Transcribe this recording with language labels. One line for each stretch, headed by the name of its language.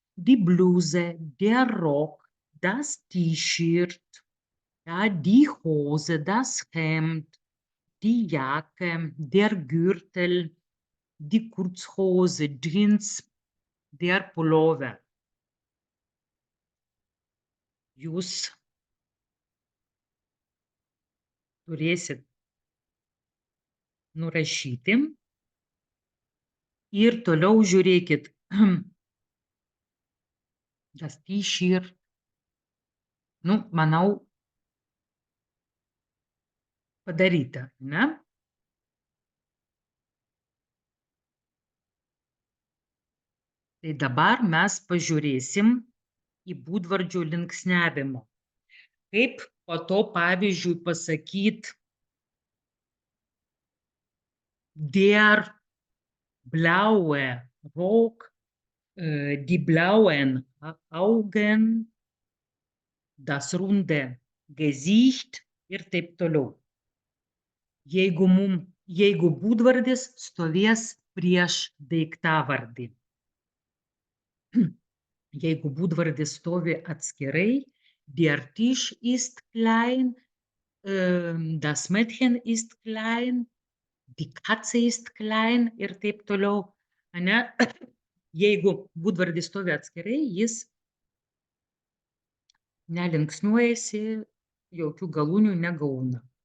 German: Die Bluse, der Rock, das T-Shirt, ja, die Hose, das Hemd, die Jacke, der Gürtel, die Kurzhose, Jeans, der Pullover.
Lithuanian: Jūs turėsit nurašyti ir toliau žiūrėkit.
German: Das T-Shirt.
Lithuanian: Nu, manau, padaryta, ne? Tai dabar mes pažiūrėsim į būdvardžių linksniavimą. Kaip po to pavyzdžiui pasakyti
German: der blaue Rock, die blauen Augen, das runde Gesicht
Lithuanian: ir taip toliau. Jeigu būdvardis stovės prieš daiktavardį. Jeigu būdvardis stovi atskirai,
German: der Tisch ist klein,
Lithuanian: das Mädchen ist klein, die Katze ist klein ir taip toliau. Ane? Jeigu būdvardis stovi atskirai, jis nelinksniuojasi, jokių galūnių negauna.